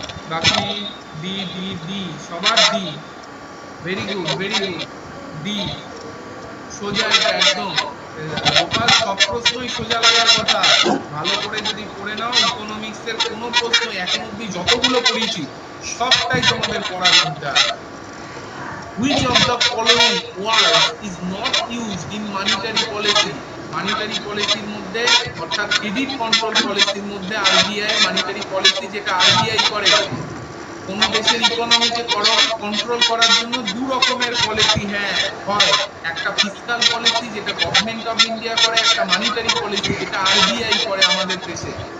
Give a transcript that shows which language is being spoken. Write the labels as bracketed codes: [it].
[bn] বাকি D D D, সবার D, [en] very good very good, [bn] D সোজা, এটা একদম। গোপাল সব প্রশ্নই সোজা লাগার কথা, ভালো করে যদি পড়ে নাও, ইকোনমিক্স এর কোনো প্রশ্ন এখন অব্দি যতগুলো পড়িয়েছি সবটাই তোমাদের পড়ার মধ্যে আছে। [en] Which of the following words is not used in monetary policy? [bn] Monetary পলিসির মধ্যে, অর্থাৎ ক্রেডিট কন্ট্রোল পলিসির মধ্যে আরবিআই মানিটারি পলিসি যেটা আরবিআই করে, কোন দেশের ইকোনমিকে কন্ট্রোল করার জন্য দু রকমের পলিসি হ্যাঁ হয়, একটা ফিসকাল পলিসি যেটা গভর্নমেন্ট অফ ইন্ডিয়া করে, একটা মানিটারি পলিসি যেটা আরবিআই করে আমাদের দেশে।